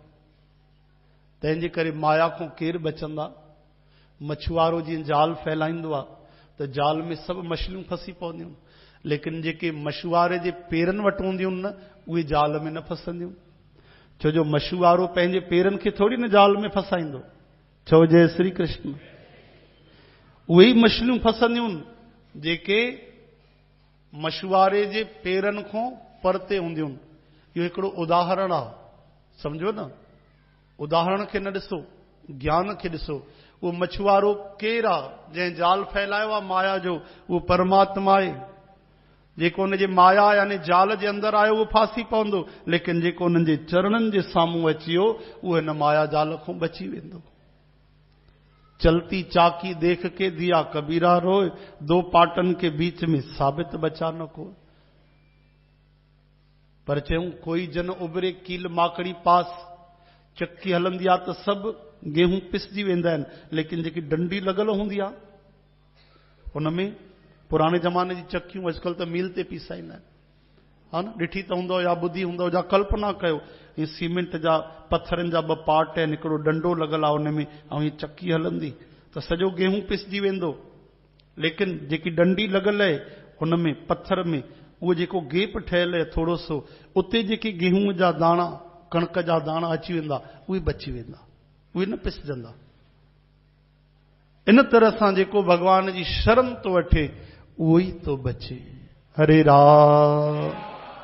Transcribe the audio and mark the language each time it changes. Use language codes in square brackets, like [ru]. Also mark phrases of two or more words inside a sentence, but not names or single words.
[sd] तंहिंजे करे माया खां केरु बचंदा? मछुआरो जीअं जाल फैलाईंदो आहे त जाल में सभु मछलियूं फसी पवंदियूं, लेकिन जेके मछुआरे जे पेरनि वटि हूंदियूं न, उहे जाल में न फसंदियूं। छो जो मछुआरो पंहिंजे पेरनि खे थोड़ी न जाल में फसाईंदो। चओ जय श्री कृष्ण। उहे ई मछलियूं फसंदियूं जेके मछुआरे जे पेरनि खां परते हूंदियूं। इहो हिकिड़ो उदाहरण आहे, समझो न। उदाहरण खे न ॾिसो, ज्ञान खे ॾिसो। उहो मछुआरो केरु आहे? जंहिं जाल फैलायो आहे माया जो, उहो परमात्मा आहे। जेको हुनजे माया यानी जाल जे अंदरि आयो उहो फासी पवंदो, लेकिन जेको हुननि जे चरणनि जे साम्हूं अची वियो उहो हिन माया जाल खां बची वेंदो। [hi] चलती चाकी देख के दिया कबीरा रोए, 2 पाटन के बीच में साबित बचा न को। पर चयूं कोई जन उभरे कील माकड़ी पास। [sd] चक्की हलंदी आहे त सभु गेहूं पिसजी वेंदा आहिनि, लेकिन जेकी डंडी लॻल हूंदी आहे हुनमें, पुराणे ज़माने जी चक्कियूं अॼुकल्ह त मील ते पीसाईंदा आहिनि, हा न। ॾिठी त हूंदो या ॿुधी हूंदो या कल्पना कयो, हीअ सीमेंट जा पत्थरनि जा 2 पार्ट आहिनि, हिकिड़ो डंडो लॻल आहे हुनमें, ऐं हीअ चक्की हलंदी त सॼो गेहूं पिसजी वेंदो। लेकिन जेकी डंडी लॻल आहे हुनमें पत्थर में, उहो जेको गेप ठहियल आहे थोरो सो, उते जेके गेहूं जा दाणा, कणक जा दाणा अची वेंदा, उहे बची वेंदा, उहे न पिसजंदा। इन तरह सां जेको भगवान जी शरण थो वठे उहो ई थो बचे। हरे राम।